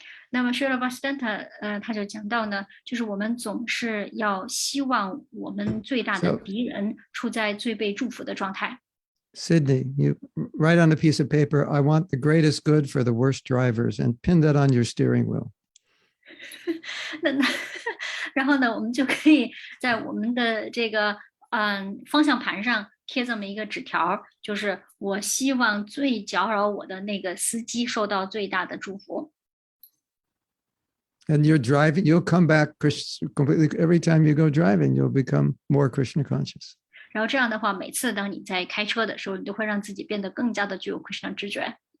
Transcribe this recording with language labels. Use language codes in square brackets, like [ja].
[zh] 那么 Srila Bhaktisiddhanta 他就讲到呢，就是我们总是要希望我们最大的敌人处在最被祝福的状态。 [en] Sydney, you write on a piece of paper, I want the greatest good for the worst drivers, and pin that on your steering wheel. [zh] 然后呢，我们就可以在我们的这个方向盘上贴这么一个纸条，就是我希望最搅扰我的那个司机受到最大的祝福。 [en] And you're driving, you'll come back completely. Every time you go driving, you'll become more Krishna conscious. [zh] 然后这样的话，每次当你在开车的时候，你就会让自己变得更加的具有 Krishna 知觉。